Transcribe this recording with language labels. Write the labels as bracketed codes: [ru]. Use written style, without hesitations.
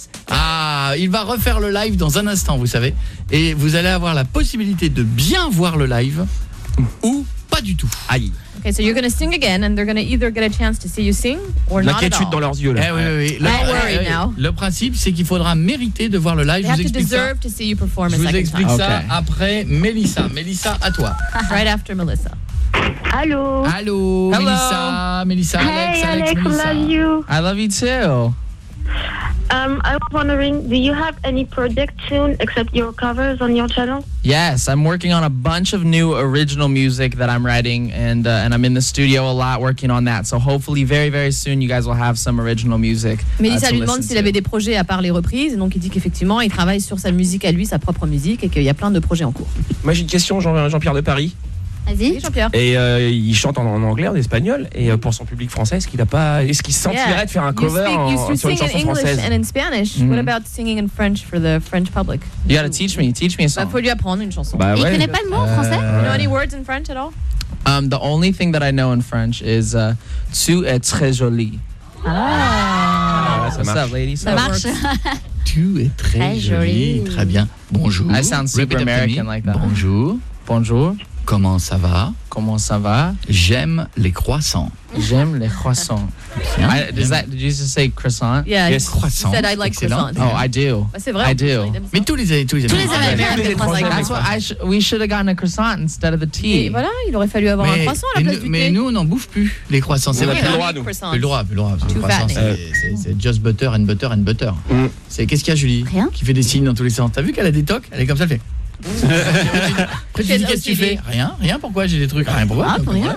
[fr] Ah, il va refaire le live dans un instant, vous savez. Et vous allez avoir la possibilité de bien voir le live ou pas du tout. Aïe. [en] Okay, so you're going to sing again and they're going to either get a chance to see you sing or not. [fr] L'inquiétude dans leurs yeux là. Eh oui, oui, oui. [en] Don't worry now. [fr] Le principe, c'est qu'il faudra mériter de voir le live. Je vous explique ça après Mélissa. Mélissa, à toi. [en] Right after Melissa. [fr] Allô. Allô. Hello. Mélissa. [en] Hey, Alex, Mélissa. Love you. I love you too. I was wondering, do you have any project soon except your covers on your channel? Yes, I'm working on a bunch of new original music that I'm writing, and I'm in the studio a lot working on that. So hopefully, very very soon, you guys will have some original music. [fr] Mélissa lui demande s'il avait des projets à part les reprises, donc il dit qu'effectivement, il travaille sur sa musique à lui, sa propre musique, et qu'il y a plein de projets en cours. Moi, j'ai une question, Jean-Pierre de Paris. Vas-y, Jean-Pierre. Et il chante en anglais, en espagnol. Et pour son public français, est-ce qu'il sentirait de faire un cover sur une chanson française? [en] You speak in English and in Spanish. Mm-hmm. What about singing in French for the French public? You gotta teach me. Teach me a song. [fr] Il faut lui apprendre une chanson. Il connaît pas le mot en français? [en] You know any words in French at all? The only thing that I know in French is [fr] tu es très jolie. [en] Ah! What's up, ladies? [fr] Ça marche. Tu es très jolie. Très bien. Bonjour. [en] I sound super American like that. [fr] Bonjour. Bonjour. Comment ça va? Comment ça va? J'aime les croissants. J'aime les croissants. [en] Did you just say croissant? Yeah, croissant. You said I like croissants. Oh, I do. [fr] C'est vrai. [en] I do. [fr] Mais tous les Américains. [en] We should have gotten a croissant instead of the tea. [fr] Et voilà, il aurait fallu avoir un croissant à la place du thé. Mais nous, on n'en bouffe plus les croissants. C'est le droit, nous. C'est [en] just butter and butter [fr] and butter. Qu'est-ce qu'il y a, Julie? Rien. Qui fait des signes dans tous les sens. T'as vu qu'elle a des tocs? Elle est comme ça, elle fait. Qu'est-ce que tu fais? Rien. Pourquoi j'ai des trucs? Rien. Pourquoi?